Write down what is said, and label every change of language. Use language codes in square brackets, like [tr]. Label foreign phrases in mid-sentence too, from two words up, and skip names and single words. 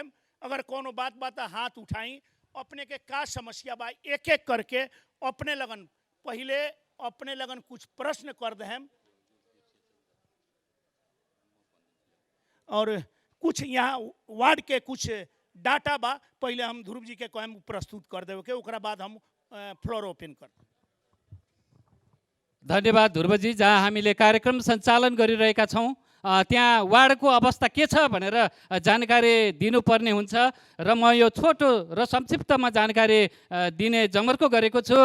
[bho] अगर कोनो बात हाथ उठाई, अपने के का समस्या बा एक एक करके अपने लगन पहले अपने लगन कुछ प्रश्न कर दें और कुछ यहाँ वार्ड के कुछ डाटा बा पहले हम ध्रुव जी के कहम प्रस्तुत कर देवे के, ओकरा बाद हम [en] floor open [bho] कर। [ne] धन्यवाद ध्रुवजी। जहाँ हामीले कार्यक्रम सञ्चालन गरिरहेका छौँ त्यहाँ वार्डको अवस्था के छ भनेर जानकारी दिनुपर्ने हुन्छ र म यो छोटो र संक्षिप्तमा जानकारी दिने जमर्को गरेको छु।